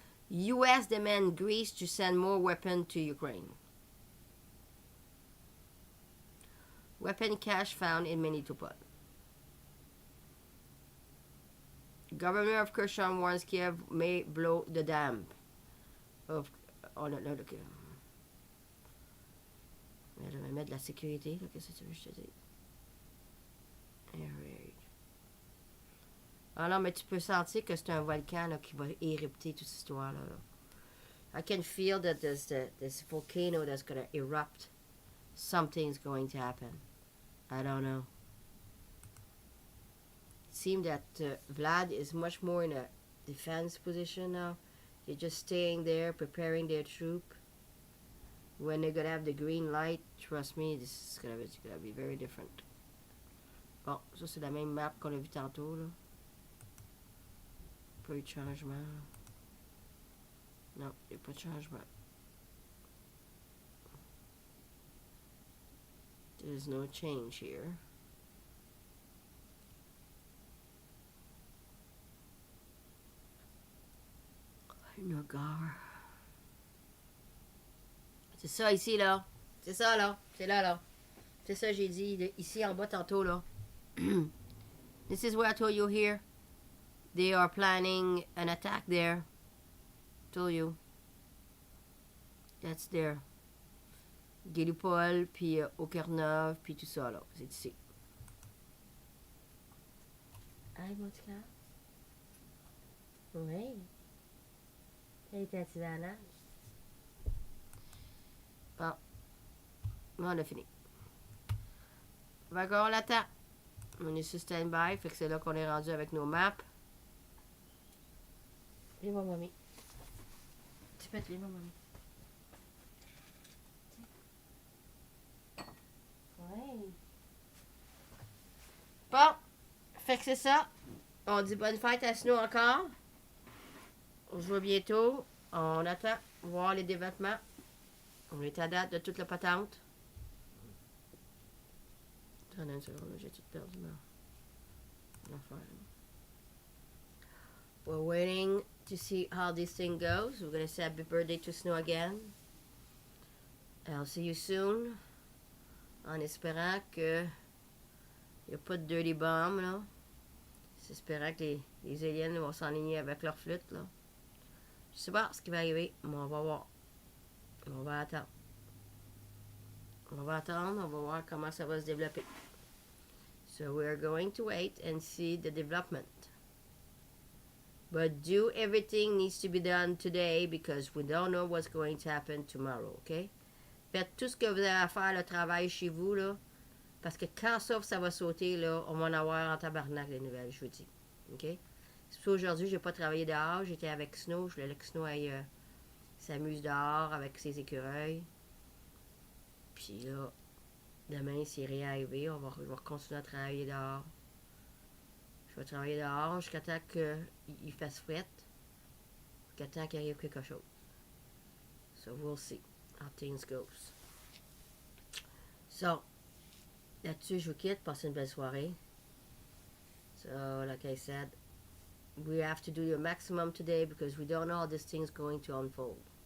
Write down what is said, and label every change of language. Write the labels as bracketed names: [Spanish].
[English] US demand Greece to send more weapons to Ukraine. Weapon cache found in Melitopol. Governor of Kherson warns Kiev may blow the dam. [French] Oh là là, ok. Mais je vais mettre de la sécurité, là. Qu'est-ce que tu veux que je te dise? [English] Air raid. [French] Ah non, mais tu peux sentir que c'est un volcan là, qui va érupter toute cette histoire-là. [English] Là. I can feel that this volcano that's going to erupt. Something's going to happen. I don't know. It seems that Vlad is much more in a defense position now. They're just staying there, preparing their troop. When they're going to have the green light, trust me, this is going to be very different. [French] Bon, ça c'est la même map qu'on a vu tantôt, là. Pas eu de changement. Non, il n'y a pas de changement. [English] There's no change here. [French] C'est ça ici, là. C'est ça, là. C'est là, là. C'est ça, j'ai dit. Ici, en bas, tantôt, là. [English] This is where I told you here. They are planning an attack there. Told you. That's there. [French] Gélupol, puis Okernov, puis tout ça, là. C'est ici. Hey, mon petit cœur. Oui. Elle était assise à la nage. Bon. On a fini. D'accord, on l'attend. On est sur stand-by, fait que c'est là qu'on est rendu avec nos maps. Viens voir mamie. Tu peux te viens voir mamie. Ouais. Bon. Fait que c'est ça. On dit bonne fête à Snow encore. On se voit bientôt. On attend voir les développements. On est à date de toute la patente. Attends une seconde, j'ai tout perdu l'affaire. [English] We're waiting to see how this thing goes. We're going to say happy birthday to Snow again. I'll see you soon. [French] En espérant que il n'y a pas de dirty bomb, là. J'espère que les aliens vont s'enligner avec leur flûte, là. Je sais pas ce qui va arriver, mais on va voir. On va attendre. On va attendre, on va voir comment ça va se développer. [English] So we're going to wait and see the development. But everything needs to be done today because we don't know what's going to happen tomorrow, okay? [French] Faites tout ce que vous avez à faire, le travail chez vous, là. Parce que quand ça va sauter, là, on va en avoir en tabarnak les nouvelles, je vous dis. OK? C'est pour ça aujourd'hui, j'ai pas travaillé dehors. J'étais avec Snow. Je voulais que Snow aille s'amuse dehors avec ses écureuils. Puis là, demain, s'il est réarrivé, je vais continuer à travailler dehors. Je vais travailler dehors jusqu'à temps qu'il fasse fret. Jusqu'à temps qu'il arrive quelque chose. [English] So we'll see how things goes. [French] So, là-dessus, je vous quitte. Passez une belle soirée. [English] So, like I said, we have to do your maximum today because we don't know how this thing's going to unfold.